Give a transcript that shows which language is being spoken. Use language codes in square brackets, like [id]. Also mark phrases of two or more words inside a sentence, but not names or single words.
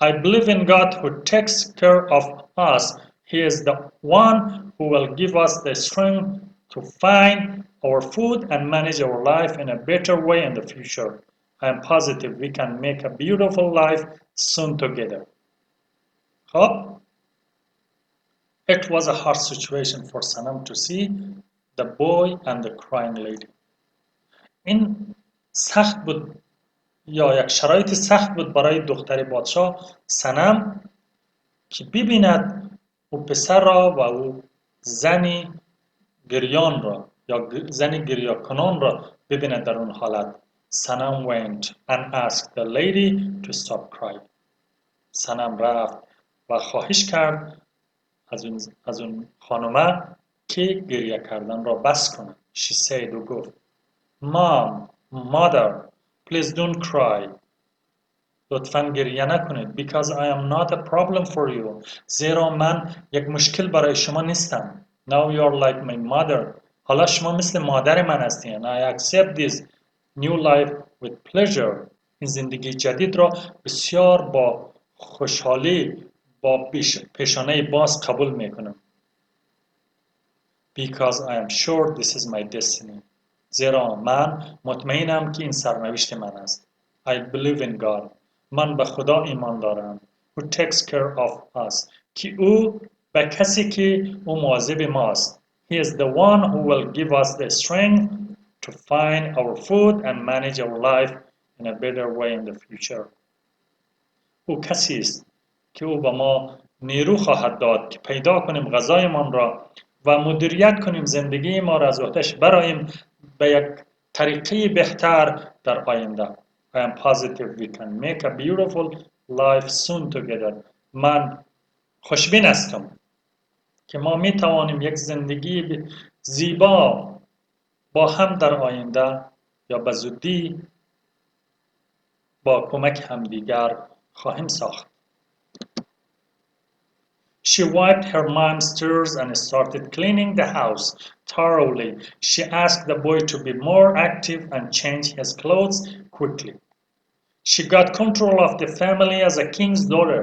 [en] I believe in God who takes care of us. He is the one who will give us the strength to find our food and manage our life in a better way in the future. I am positive we can make a beautiful life soon together. خب It was a hard situation for Sanam to see the boy and the crying lady. [fa] این سخت بود یا یک شرایط سخت بود برای دختر پادشاه سنم که ببیند او پسر را و او زنی گریان را یا زنی گریه کنان را ببیند در اون حالت. [en] سنم went and asked the lady to stop crying. [fa] سنم رفت و خواهش کرد از اون خانومه که گریه کردن را بس کنه. [en] She said [fa] و گفت [en] Mom, mother, please don't cry. [fa] لطفاً گریه نکنید. [en] Because I am not a problem for you. [fa] زیرا من یک مشکل برای شما نیستم. [en] Now you are like my mother. [fa] حالا شما مثل مادر من هستین. [en] I accept this new life with pleasure. [fa] این زندگی جدید را بسیار با خوشحالی با پیشانه باز قبول میکنم. [en] Because I am sure this is my destiny. [fa] زیرا من مطمئنم که این سرنوشت من است. [en] I believe in God. [fa] من به خدا ایمان دارم. [en] Who takes care of us. [fa] که او به کسی که او مواظب ماست. [en] He is the one who will give us the strength to find our food and manage our life in a better way in the future. [fa] او کسی است که او به ما نیرو خواهد داد که پیدا کنیم غذایمان را و مدیریت کنیم زندگی ما را از آتش براییم به یک طریقه بهتر در آینده. [en] I am positive we can make a beautiful life soon together. [fa] من خوشبین هستم که ما می توانیم یک زندگی زیبا با هم در آینده یا به زودی با کمک همدیگر خواهیم ساخت. [en] She wiped her mom's tears and started cleaning the house thoroughly. She asked the boy to be more active and change his clothes quickly. She got control of the family as a king's daughter.